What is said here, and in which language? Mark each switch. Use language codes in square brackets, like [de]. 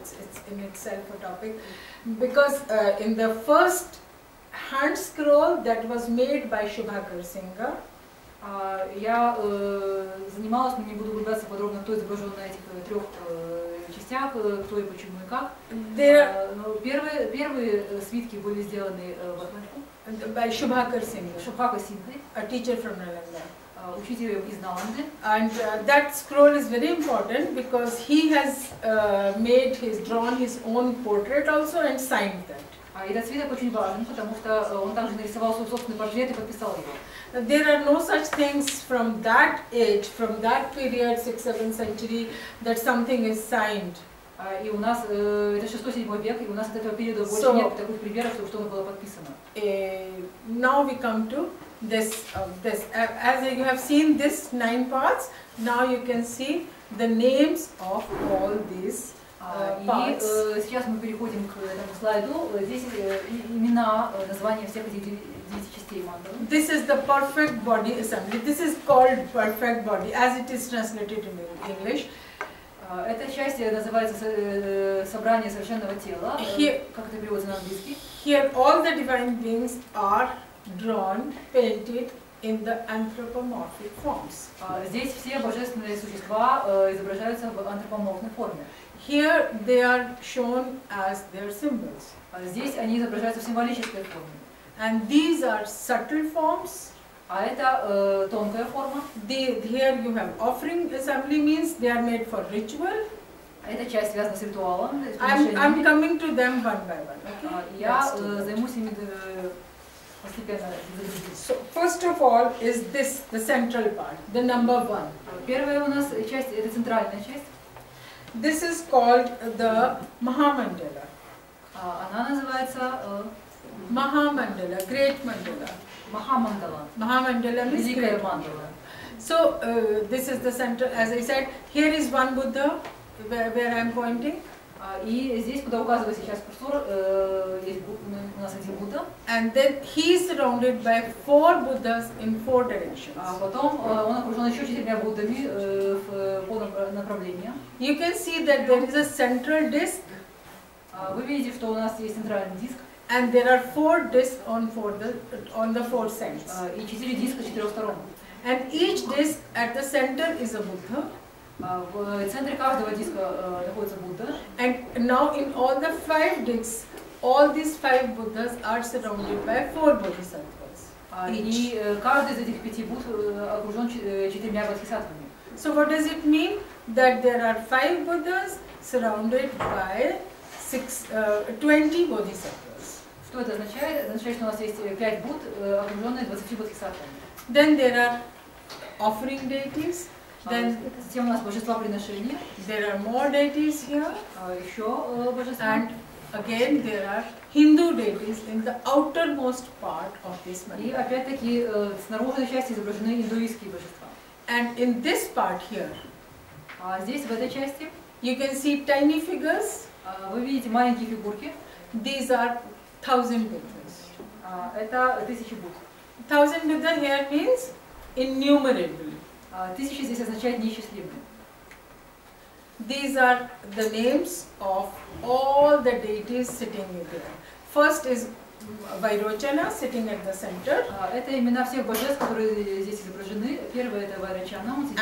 [en] It's in itself a topic, because in the first hand scroll that was made by Shubhakar Singha. [ru] Я занималась, но не буду углубляться подробно, кто изображен на этих 3 частях, кто и почему и как. Но первые свитки были сделаны в Атманьку. [en] By Shubhakar Singha. [ru] Шубхака Сингхой, [en] A teacher from Nalanda. [ru] Учитель из Наланды. [en] And that scroll is very important because he has drawn his own portrait also and signed that. [ru] И этот свиток очень важен, потому что он также нарисовал свой собственный портрет и подписал его. [en] There are no such things from that age, from that period, 6th-7th century, that something is signed. [ru] И у нас это 6-7 век, и у нас от этого периода больше нет таких примеров, чтобы что-то было подписано. [en] Now we come to this. As you have seen this 9 parts, now you can see the names of all these parts. [ru] И сейчас мы переходим к этому слайду. Здесь имена, названия всех этих 9 частей мандалы. [en] This is the perfect body assembly. This is called perfect body, as it is translated in English. [ru] Эта часть называется собрание совершенного тела, как это переводится на английский. [en] Here all the divine beings are drawn, painted in the anthropomorphic forms. [ru] Здесь все божественные существа изображаются в антропоморфной форме. [en] Here they are shown as their symbols. [ru] Здесь они изображаются в символической форме. [en] And these are subtle forms. [ru] А это тонкая форма. [en] Here you have offering assembly, means they are made for ritual. [ru] Эта часть связана с ритуалом. [en] I'm coming to them one by one. Okay? [ru] Я займусь ими постепенно. [en] So first of all is this, the central part, the number 1. [ru] Первая у нас часть, это центральная часть. [en] This is called the Mahamandala. [ru] Она называется [en] Mahamandala, Great Mandala. Mahamandala. Mahamandala means Great Mandala. So this is the center. As I said, here is one Buddha where I am pointing. [ru] И здесь, куда указывает сейчас курсор, есть у нас один Будда. [en] And then he is surrounded by 4 Buddhas in 4 directions. [ru] А потом он окружен еще 4 Буддами по направлениям. [en] You can see that there is a central disc. [ru] Вы видите, что у нас есть центральный диск. [en] And there are 4 discs on the 4 sides. [ru] И 4 диска с 4 сторон. [en] And each disc at the center is a Buddha. [ru] В центре каждого диска находится Будда. [en] And now in all the 5 discs, all these 5 Buddhas are surrounded by 4 Bodhisattvas. [ru] И каждый из этих 5 Будд окружен 4 бодхисаттвами. [en] So what does it mean? That there are 5 Buddhas surrounded by 20 Bodhisattvas. [ru] Что это означает? Это означает, что у нас есть 5 Будд, окруженные 20 бодхисаттвами. [en] Then there are offering deities. Then [ru] затем у нас божества приношения. [en] There are more deities here. [ru] Еще божества. [en] And again there are Hindu deities in the outermost part of this mandala. [ru] И опять-таки с наружной части изображены индуистские божества. [en] And in this part here, [ru] здесь в этой части, [en] you can see tiny figures. [ru] Вы видите маленькие фигурки. [en] These are 1000 Buddhas. [ru] Это 1000 Будд. [en] 1000 Buddha here means innumerable. [ru] 1000 здесь означает неисчислимые. [en] These are the names of all the deities sitting in there. First is Vairochana sitting at the center. [ru] Это имена всех божеств, которые здесь изображены. Первый это Вайрочана, он сидит в